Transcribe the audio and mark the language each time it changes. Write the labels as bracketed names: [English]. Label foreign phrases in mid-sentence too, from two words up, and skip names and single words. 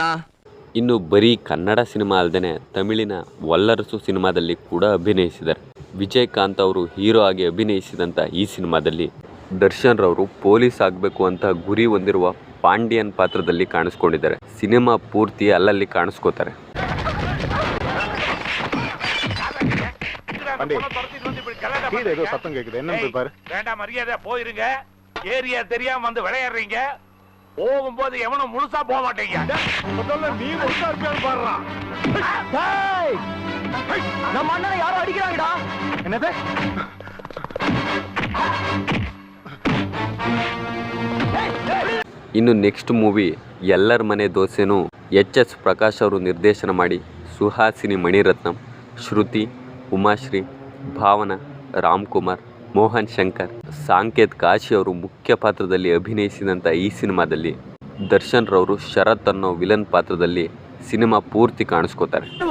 [Kannada] ಇನ್ನು ಬರೀ ಕನ್ನಡ ಸಿನಿಮಾ ಅಲ್ಲದೆ ತಮಿಳಿನ ವಲ್ಲರಸು ಸಿನಿಮಾದಲ್ಲಿ ಕೂಡ ಅಭಿನಯಿಸಿದ್ದಾರೆ. ವಿಜಯಕಾಂತ್ ಅವರು ಹೀರೋ ಆಗಿ ಅಭಿನಯಿಸಿದಂಥ ಈ ಸಿನಿಮಾದಲ್ಲಿ ದರ್ಶನ್ ರವರು ಪೊಲೀಸ್ ಆಗಬೇಕು ಅಂತ ಗುರಿ ಹೊಂದಿರುವ ಪಾಂಡ್ಯನ್ ಪಾತ್ರದಲ್ಲಿ ಕಾಣಿಸ್ಕೊಂಡಿದ್ದಾರೆ. ಸಿನಿಮಾ ಪೂರ್ತಿ ಅಲ್ಲಲ್ಲಿ ಕಾಣಿಸ್ಕೋತಾರೆ. [Tamil] ஏரியா தெரியாம வந்து விளையாடுறீங்க, போகும்போது எவனும் முழுசா போக மாட்டீங்க. நீ முழுசா இருப்பேன்னு பாடுறான். நம்ம அண்ணனை யாரோ அடிக்கிறாங்கடா. என்னது? [Kannada] ಇನ್ನು [English] next movie [Kannada] ಎಲ್ಲರ ಮನೆ ದೋಸೆನೂ ಎಚ್.ಎಸ್. ಪ್ರಕಾಶ್ ಅವರು ನಿರ್ದೇಶನ ಮಾಡಿ ಸುಹಾಸಿನಿ ಮಣಿರತ್ನಂ, ಶ್ರುತಿ, ಉಮಾಶ್ರೀ, ಭಾವನಾ, ರಾಮ್ಕುಮಾರ್, ಮೋಹನ್ ಶಂಕರ್, ಸಾಂಕೇತ್ ಕಾಶಿ ಅವರು ಮುಖ್ಯ ಪಾತ್ರದಲ್ಲಿ ಅಭಿನಯಿಸಿದಂಥ ಈ ಸಿನಿಮಾದಲ್ಲಿ ದರ್ಶನ್ ರವರು ಶರತ್ ಅನ್ನೋ ವಿಲನ್ ಪಾತ್ರದಲ್ಲಿ ಸಿನಿಮಾ ಪೂರ್ತಿ ಕಾಣಿಸ್ಕೋತಾರೆ.